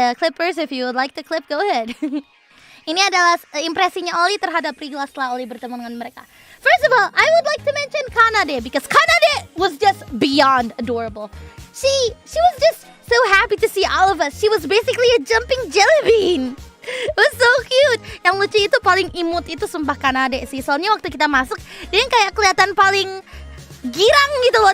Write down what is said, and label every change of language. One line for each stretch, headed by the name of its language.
English: Clippers, if you would like to clip, go ahead.
Indonesian: Ini adalah impresinya Ollie terhadap Reglass setelah Ollie bertemu dengan mereka.
English: First of all, I would like to mention Kanade because Kanade was just beyond adorable. She was just so happy to see all of us. She was basically a jumping jelly bean. It was so cute.
Indonesian: Yang lucu itu paling imut itu sumpah Kanade sih. Soalnya waktu kita masuk, dia kayak kelihatan paling girang gitu loh.